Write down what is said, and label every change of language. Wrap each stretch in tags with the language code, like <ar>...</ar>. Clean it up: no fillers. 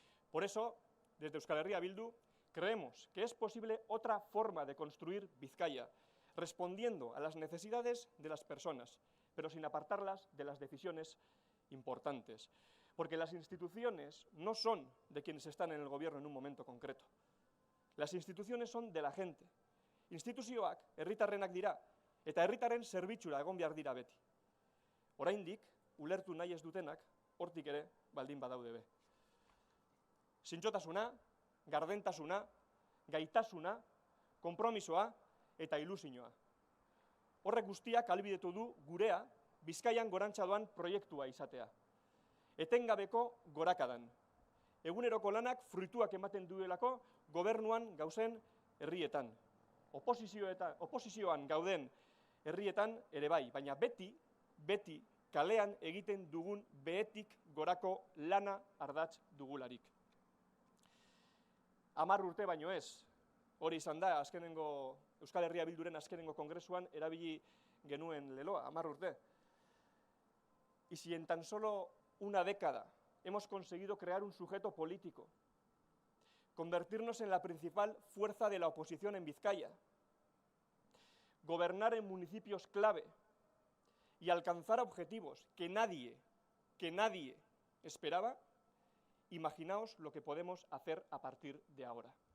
<es>Por eso, desde Euskal Herria Bildu, creemos que es posible otra forma de construir Bizkaia, respondiendo a las necesidades de las personas, pero sin apartarlas de las decisiones importantes. Porque las instituciones no son de quienes están en el gobierno en un momento concreto. Las instituciones son de la gente.</es> <eu>Instituzioak herritarrenak dira, eta herritarren zerbitzura egon behar dira beti. Oraindik, ulertu nahi ez dutenak, hortik ere baldin badaude be. Zintzotasuna, gardentasuna, gaitasuna, konpromisoa eta ilusioa. Horrek guztiak ahalbidetu du gurea Bizkaian gorantza doan proiektua izatea. Etengabeko gorakadan. Eguneroko lanak fruituak ematen duelako gobernuan gauzen herrietan. Oposizioan gauden herrietan ere bai, baina beti kalean egiten dugun behetik gorako lana ardatz dugularik. 10 urte baino ez, hori izan da, Euskal Herria Bilduren azkenengo kongresuan erabili genuen leloa, 10 urte.</eu> <es>Y si en tan solo una década hemos conseguido crear un sujeto político, convertirnos en la principal fuerza de la oposición en Vizcaya, gobernar en municipios clave y alcanzar objetivos que nadie esperaba, imaginaos lo que podemos hacer a partir de ahora.</es>